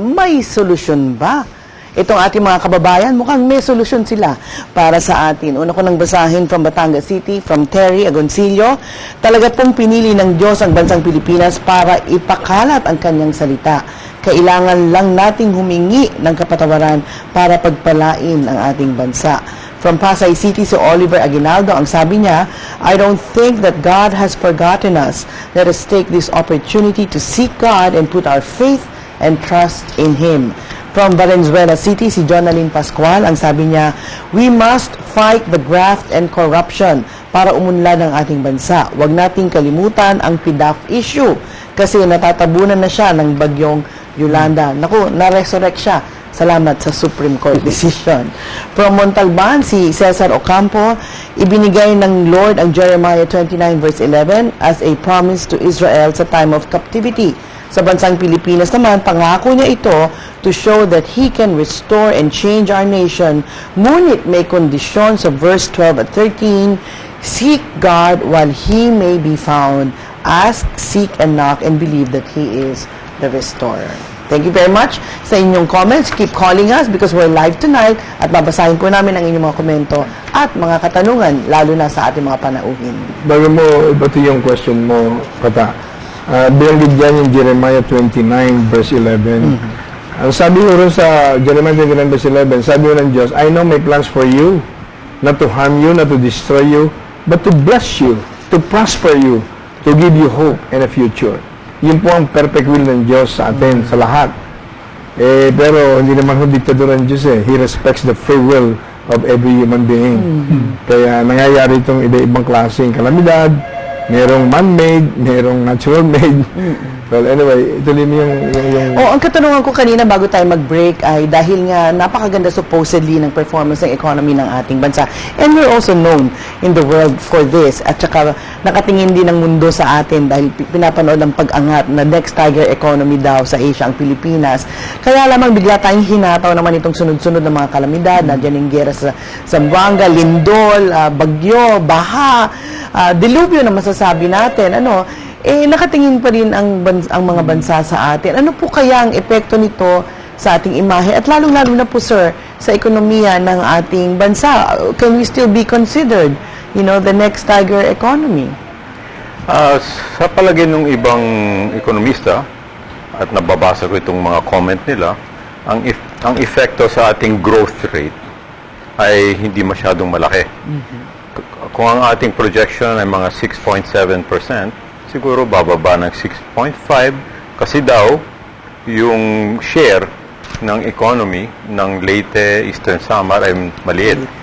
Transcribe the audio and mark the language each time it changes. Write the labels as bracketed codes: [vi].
[tl] May solusyon ba? Itong ating mga kababayan, mukhang may solusyon sila para sa atin. Una ko nang basahin from Batangas City, from Terry Agoncillo. Talaga pong pinili ng Diyos ang bansang Pilipinas para ipakalat ang kanyang salita. Kailangan lang nating humingi ng kapatawaran para pagpalain ang ating bansa. [en] From Pasay City, si Oliver Aguinaldo, [tl] ang sabi niya, [en] I don't think that God has forgotten us. Let us take this opportunity to seek God and put our faith and trust in Him. From Valenzuela City, si Jonalyn Pascual, [tl] ang sabi niya, [en] we must fight the graft and corruption [tl] para umunlad ang ating bansa. Huwag nating kalimutan ang PDAF issue kasi natatabunan na siya ng bagyong Yolanda. Naku, na-resurrect siya. Salamat sa Supreme Court decision. From Montalban, si Cesar Ocampo, ibinigay ng Lord ang Jeremiah 29 verse 11 [en] as a promise to Israel [tl] sa [en] time of captivity. [tl] Sa bansang Pilipinas naman, pangako niya ito [en] to show that He can restore and change our nation. [tl] Ngunit may kondisyon sa verse 12 at 13, [en] seek God while He may be found. Ask, seek, and knock, and believe that He is the restorer. Thank you very much [tl] sa inyong [en] comments. Keep calling us because we're live tonight [tl] at babasahin po namin ang inyong mga komento at mga katanungan, lalo na sa ating mga panauhin. Bago mo ibati yung question mo, Kata, binanggit dyan yung Jeremiah 29 verse 11. Ang sabi ko rin sa Jeremiah 29 verse 11, sabi ko ng Diyos, [en] I know my plans for you, not to harm you, not to destroy you, but to bless you, to prosper you, to give you hope and a future. [tl] Yun po ang perfect will ng Diyos sa atin, sa lahat. Pero hindi naman ho diktador ng Diyos eh. [en] He respects the free will of every human being. [tl] Kaya nangyayari itong iba-ibang klaseng kalamidad, merong man-made, merong natural-made. Well, anyway, ituloy mo yung... Ang katanungan ko kanina bago tayo mag-break ay dahil nga napakaganda supposedly ng performance ng economy ng ating bansa. [en] And we're also known in the world for this. [tl] At saka nakatingin din ng mundo sa atin dahil pinapanood ang pag-angat na next tiger economy daw sa Asia ang Pilipinas. Kaya lamang bigla tayong hinataw naman itong sunod-sunod ng mga kalamidad. Nandiyan yung gera sa Zamboanga, Lindol, Bagyo, Baha, Dilubyo na masasabi natin. Nakatingin pa rin ang mga bansa sa atin. Ano po kaya ang epekto nito sa ating imahe? At lalong-lalo na po, sir, sa ekonomiya ng ating bansa. [en] Can we still be considered, the next tiger economy? [tl] Sa palagay ng ibang ekonomista, at nababasa ko itong mga comment nila, ang epekto sa ating growth rate ay hindi masyadong malaki. Kung ang ating projection ay mga 6.7%, siguro bababa ng 6.5 kasi daw yung share ng economy ng Leyte, Eastern Samar ay maliit.